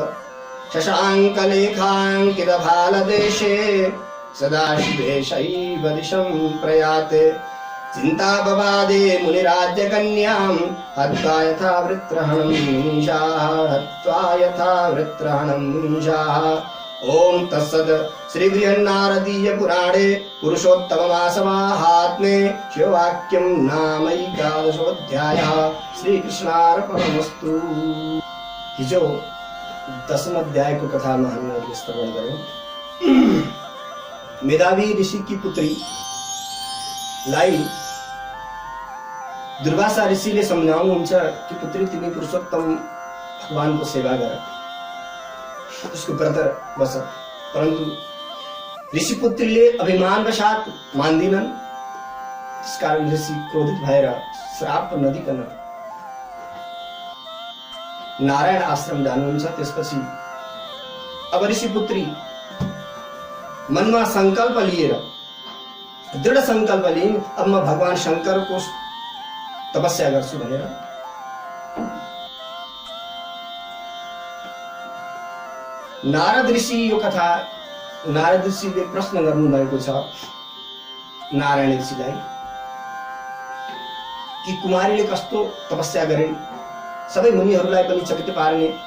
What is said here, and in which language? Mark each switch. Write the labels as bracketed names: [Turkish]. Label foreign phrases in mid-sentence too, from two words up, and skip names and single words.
[Sanskrit] शशाङ्कलेखाङ्कितभालदेशे सदाशिवे शैव दिशं प्रयाते चिन्तापवादे मुनिराज्यकन्यां हत्वा यथा वृत्रहणं मुनीषाः ॐ तत्सत् श्रीबृहन्नारदीय पुराणे पुरुषोत्तममासमाहात्म्ये शिववाक्यं नामैकादशोऽध्यायः श्रीकृष्णार्पणमस्तु। [Hindi] हिजो 10वें अध्याय को कथा में हमने श्रवण करो। [Nepali] मेधावी [Hindi] ऋषि की पुत्री [Nepali] लाई दुर्वासा ऋषिले सम्झाउनुहुन्छ कि पुत्री तिमी पुरुषोत्तम भगवानको सेवा गर, उसको व्रत बस। परन्तु ऋषि पुत्रीले अभिमानवशात मान्दिनन्। [Hindi] इस कारण [Nepali] ऋषि क्रोधित भएर श्राप नदिकन नारायण आश्रम जानुहुन्छ। त्यसपछि अब ऋषि पुत्री मनमा संकल्प लिएर दृढ संकल्प लिइन्, अब म भगवान शंकरको तपस्या गर्छु भनेर नारद ऋषि यो कथा नारद ऋषिले प्रश्न गर्नु भएको छ नारायण ऋषिलाई कि कुमारीले कस्तो तपस्या गरिन्, सबै मुनिहरूलाई पनि चकित पार्ने।